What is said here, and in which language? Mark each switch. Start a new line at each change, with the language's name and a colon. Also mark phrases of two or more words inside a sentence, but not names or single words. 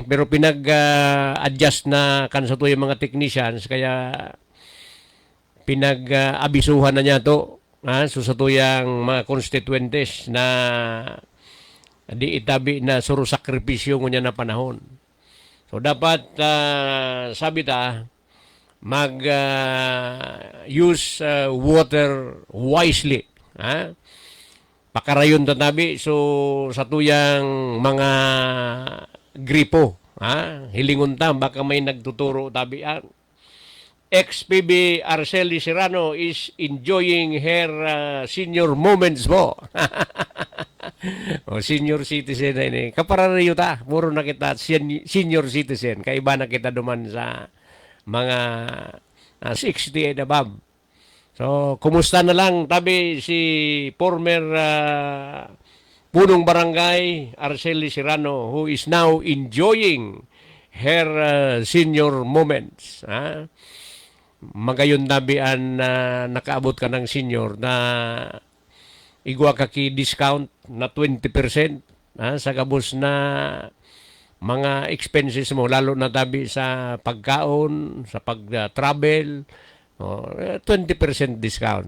Bikol: Pero pinag-adjust na kan sa tuyang mga technicians, kaya pinag-abisuhan na niya to sa tuyang mga constituentes na di itabi na suro sakripisyo niya na panahon. So dapat sabi ta
English: use water wisely.
Bikol: Pakarayon tatabi so sa tuyang mga gripo. Hilingon ta baka may nagtuturo tabi.
English: XPB Araceli Serrano is enjoying her senior moments mo. Senior citizen
Bikol: na ini. Kapararayo ta. Puro na kita
English: senior citizen.
Bikol: Kaiba na kita duman sa mga
English: 60 and above.
Bikol: So, kumusta na lang tabi si former punong barangay Araceli Serrano
English: who is now enjoying her senior moments.
Bikol: Magayon tabian nakaabot ka ng senior na igwa ka ki discount na 20% sa gabos na mga expenses mo, lalo na tabi sa pagkaon, sa pag-travel, 20% discount.